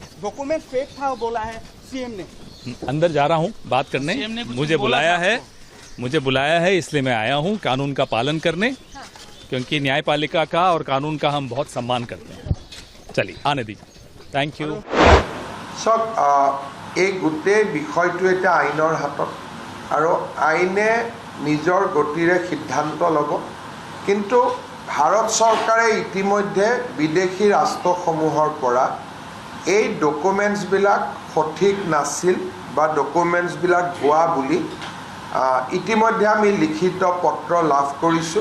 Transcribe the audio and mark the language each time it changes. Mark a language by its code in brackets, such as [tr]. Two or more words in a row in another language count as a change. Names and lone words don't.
[hi] डॉक्यूमेंट फेक था बोला है सीएम ने। अंदर जा रहा हूं बात करने, मुझे बुलाया है इसलिए मैं आया हूं कानून का पालन करने, क्योंकि न्यायपालिका का और कानून का हम बहुत सम्मान करते हैं। चलिए आने दीजिए। [en] Thank you. [as] এই গোটেই বিষয়টো এটা আইনৰ হাতত আৰু আইনে নিজৰ গতিৰে সিদ্ধান্ত ল'ব। কিন্তু ভাৰত চৰকাৰে ইতিমধ্যে বিদেশী ৰাষ্ট্ৰসমূহৰ পৰা এই ডকুমেণ্টছবিলাক সঠিক নাছিল বা ডকুমেণ্টছবিলাক ভুৱা বুলি ইতিমধ্যে আমি লিখিত পত্ৰ লাভ কৰিছোঁ।